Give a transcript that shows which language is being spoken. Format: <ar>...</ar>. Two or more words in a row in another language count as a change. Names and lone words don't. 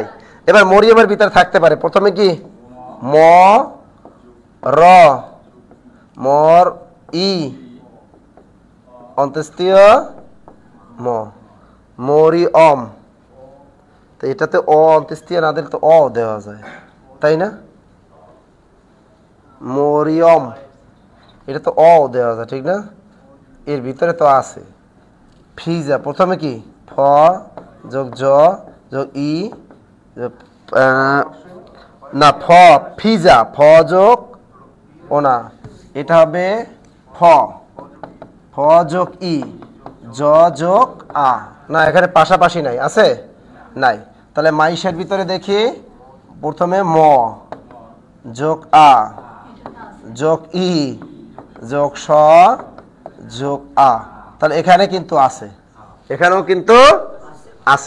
<bn>এবার মরিয়মের ভিতরে থাকতে পারে, প্রথমে কি ম র, মর ই, অন্ত্যেষ্টিয় ম, মরিয়ম। তো এটাতে অ অন্ত্যেষ্টিয় না দিলে তো অ দেওয়া যায়, তাই না? মরিয়ম, এটা তো অ দেওয়া যায়, ঠিক না? এর ভিতরে তো আছে ফিজা, প্রথমে কি ফ যোগ জ যোগ ই, না ফ, ফিজা, ফ যোগ ও না, এটা হবে ফ যোগ ই, জ যোগ আ, না এখানে পাশাপাশি নাই, আছে নাই। তাহলে মাইশের ভিতরে দেখি, প্রথমে ম যোগ আ যোগ ই যোগ স যোগ আ, তাহলে এখানে কিন্তু আছে, এখানেও কিন্তু আছে।</bn>